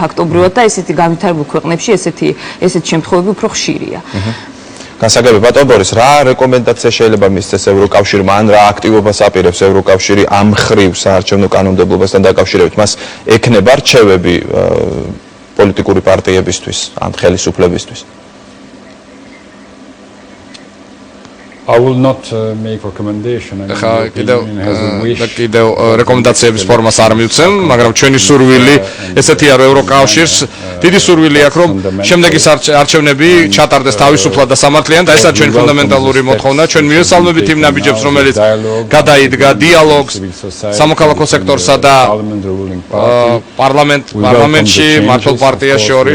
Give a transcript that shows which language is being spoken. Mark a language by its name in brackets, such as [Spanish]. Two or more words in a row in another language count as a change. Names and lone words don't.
[Georgian] ფაქტობრივად და ესეთი განვითარებულ ქვეყნებში ესეთი შემთხვევები უფრო ხშირია. გასაგები ბატონ ბორის, რა რეკომენდაცია შეიძლება მისცეს ევროკავშირმა ან რა აქტივობას აპირებს ევროკავშირი ამ ხრივ საარჩევნო კანონმდებლობასთან დაკავშირებით? მას ექნება რჩევები პოლიტიკური პარტიებისთვის ან ხელისუფლებისთვის? [English] I will not make recommendation. [Georgian] ხა კიდევ რეკომენდაციების ფორმას არ მივცემ, მაგრამ ჩვენი სურვილი ესეთია, რომ ევროკავშირს დიდი სურვილი აქვს, რომ შემდეგი არჩევნები ჩატარდეს თავისუფლად და სამართლიანად და ესაა ჩვენი ფუნდამენტალური მოთხოვნა. ჩვენ მივესალმებით იმ ნაბიჯებს, რომელიც გადაიდგა დიალოგს სამოქალაქო სექტორსა და პარლამენტში მართლ პარტიას შორის.